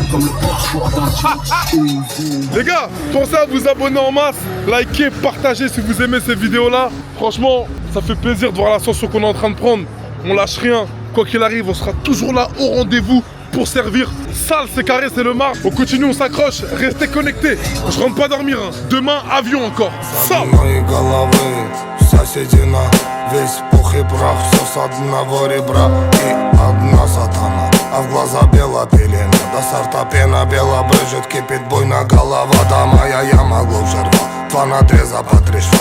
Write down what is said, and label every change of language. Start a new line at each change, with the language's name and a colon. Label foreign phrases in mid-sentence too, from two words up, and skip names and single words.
French: Les gars, pensez à vous abonner en masse, liker, partager si vous aimez ces vidéos-là. Franchement, ça fait plaisir de voir l'ascension qu'on est en train de prendre. On lâche rien. Quoi qu'il arrive, on sera toujours là au rendez-vous pour servir. Sale, c'est carré, c'est le mar. On continue, on s'accroche, restez connectés. Je rentre pas dormir, hein. Demain, avion encore. Ça.
Russian: Соседи на весь пух и прах, все с одного ребра и одна сатана, а в глаза бела пелена. До сорта пена бела брызжет, кипит буйно голова. Да моя яма глубже рва, два надреза по 3 шва.